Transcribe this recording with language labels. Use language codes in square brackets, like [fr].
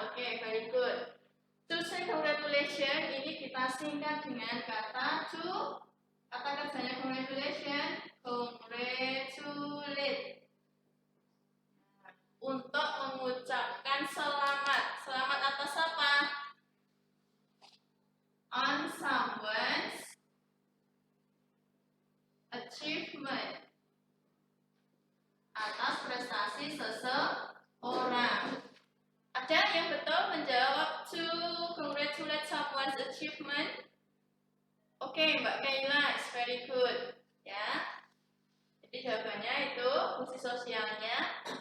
[id] Oke, [en] very good. To say congratulations [id] ini kita singkat dengan kata to. Kata kerjanya congratulations, congratulate. Untuk mengucapkan selamat. Selamat atas apa? [en] On someone's achievement. [id] Atas prestasi seseorang. Ada yang betul menjawab [en] to congratulate someone's achievement? Oke, Mbak Kayla, it's very good. [id] Ya. Jadi jawabannya itu fungsi sosialnya.